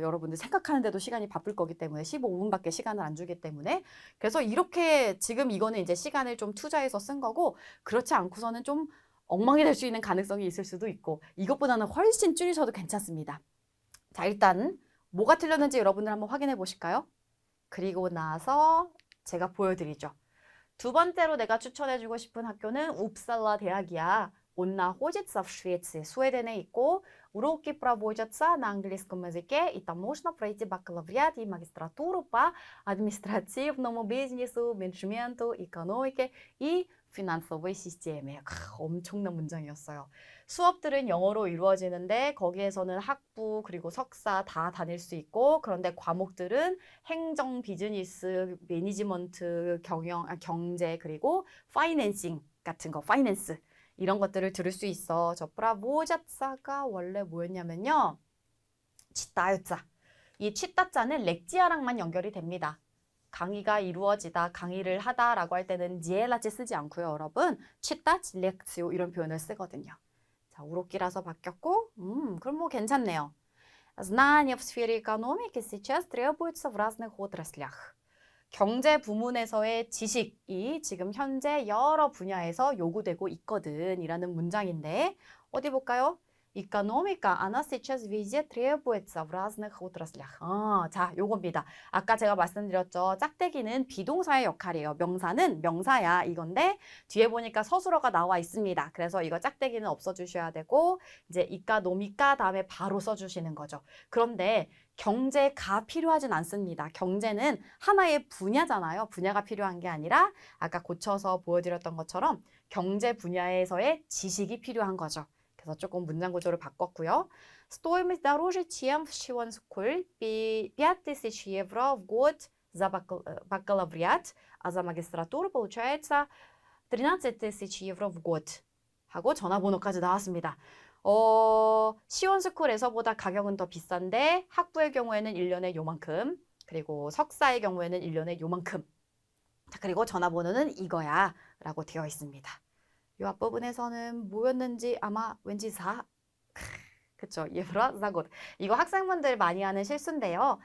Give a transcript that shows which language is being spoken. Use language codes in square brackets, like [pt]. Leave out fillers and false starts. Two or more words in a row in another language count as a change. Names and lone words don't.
[ko] 여러분들 생각하는데도 시간이 바쁠 거기 때문에 15분밖에 시간을 안 주기 때문에 그래서 이렇게 지금 이거는 이제 시간을 좀 투자해서 쓴 거고 그렇지 않고서는 좀 엉망이 될 수 있는 가능성이 있을 수도 있고 이것보다는 훨씬 줄이셔도 괜찮습니다. 자, 일단 뭐가 틀렸는지 여러분들 한번 확인해 보실까요? 그리고 나서 제가 보여드리죠. 두 번째로 내가 추천해주고 싶은 학교는 웁살라 대학이야. [ru] Он находится в Швеции, [ko] 스웨덴에 있고 [ru] уроки проводятся на английском языке, и там можно пройти бакалавриат и магистратуру по административному бизнесу, менеджменту, экономике и финансовой системе. [ko] 엄청난 문장이었어요. 수업들은 영어로 이루어지는데 거기에서는 학부 그리고 석사 다 다닐 수 있고 그런데 과목들은 행정, 비즈니스, 매니지먼트, 경제 그리고 파이낸싱 같은 거, 파이낸스 이런 것들을 들을 수 있어. 저 브라보자자가 원래 뭐였냐면요. 치따유자. 이 치따자는 렉지아랑만 연결이 됩니다. 강의가 이루어지다, 강의를 하다라고 할 때는 지엘라지 쓰지 않고요, 여러분. 치따지 렉지오 이런 표현을 쓰거든요. 자, 우로끼라서 바뀌었고, 그럼 뭐 괜찮네요. [ru] Знания в сфере экономики сейчас требуются в разных отраслях. [ko] 경제 부문에서의 지식이 지금 현재 여러 분야에서 요구되고 있거든 이라는 문장인데 어디 볼까요? [ru] Экономика, она сейчас везде требуется в разных отраслях. [ko] 자, 요겁니다. 아까 제가 말씀드렸죠. 짝대기는 비동사의 역할이에요. 명사는 명사야 이건데 뒤에 보니까 서술어가 나와 있습니다. 그래서 이거 짝대기는 없어주셔야 되고 이제 이까노미까 다음에 바로 써주시는 거죠. 그런데 경제가 필요하진 않습니다. 경제는 하나의 분야잖아요. 분야가 필요한 게 아니라 아까 고쳐서 보여드렸던 것처럼 경제 분야에서의 지식이 필요한 거죠. 그래서 조금 문장 구조를 바꿨고요. [ru] Стоимость дороже, чем в Швейцарии. 5000 евро в год за бакалавриат, а за магистратуру получается 13 000 евро в год. [ko] 하고 전화번호까지 나왔습니다. 시원스쿨에서보다 가격은 더 비싼데 학부의 경우에는 1년에 요만큼 그리고 석사의 경우에는 1년에 요만큼 자, 그리고 전화번호는 이거야 라고 되어 있습니다. 이 앞부분에서는 뭐였는지 아마 왠지 그쵸 예브라 자곳 이거 학생분들 많이 하는 실수인데요.